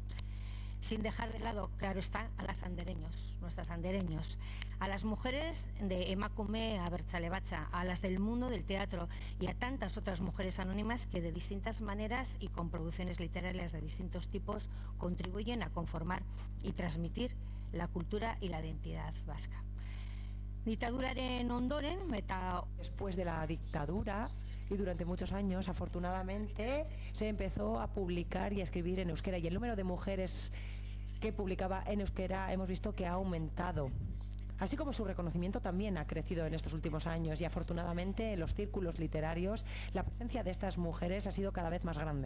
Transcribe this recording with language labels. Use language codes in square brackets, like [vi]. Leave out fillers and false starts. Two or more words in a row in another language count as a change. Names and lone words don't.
[es] Sin dejar de lado, claro está, a las andereños, nuestras andereños, a las mujeres de Emakume Abertzale-Batza, a las del mundo del teatro y a tantas otras mujeres anónimas que de distintas maneras y con producciones literarias de distintos tipos contribuyen a conformar y transmitir la cultura y la identidad vasca. [eu] Ditaduraren ondoren eta [es] después de la dictadura y durante muchos años, afortunadamente, se empezó a publicar y a escribir en euskera, y el número de mujeres que publicaba en euskera hemos visto que ha aumentado. Así como su reconocimiento también ha crecido en estos últimos años, y afortunadamente en los círculos literarios la presencia de estas mujeres ha sido cada vez más grande.